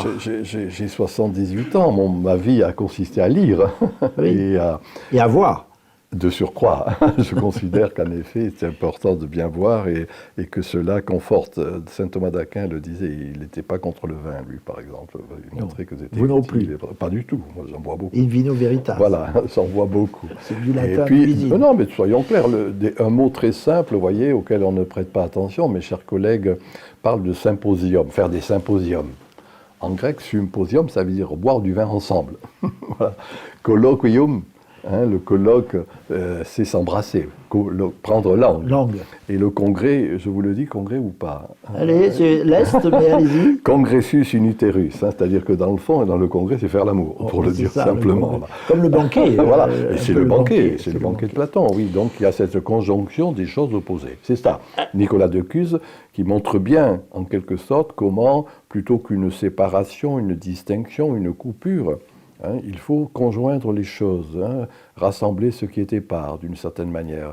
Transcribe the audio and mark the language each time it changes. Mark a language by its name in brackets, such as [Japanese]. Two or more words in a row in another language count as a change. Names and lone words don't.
[French] J'ai 78 ans, ma vie a consisté à lire et à voir. De surcroît, je considère qu'en effet, c'est important de bien voir et que cela conforte. Saint Thomas d'Aquin le disait, il n'était pas contre le vin, lui, par exemple. Il montrait que c'était vous non plus. Pas du tout, moi j'en bois beaucoup. [Latin] In vino veritas. [French] Voilà, j'en bois beaucoup. C'est du latin et puis, cuisine. Non, mais soyons clairs, un mot très simple, vous voyez, auquel on ne prête pas attention, mes chers collègues, parle de symposium, faire des symposiums. En grec, symposium, ça veut dire boire du vin ensemble. Voilà. Colloquium. Le colloque, c'est s'embrasser, prendre langue. Et le congrès, je vous le dis, congrès ou pas Allez, c'est l'Est, mais allez-y. [Latin] Congressus in uterus, [French] c'est-à-dire que dans le fond et dans le congrès, c'est faire l'amour, pour le dire simplement. Comme le banquet. Voilà, et c'est le banquet, c'est le banquet de Platon, oui. Donc il y a cette conjonction des choses opposées. C'est ça, Nicolas de Cuse, qui montre bien, en quelque sorte, comment, plutôt qu'une séparation, une distinction, une coupure, il faut conjoindre les choses, rassembler ce qui est épars d'une certaine manière.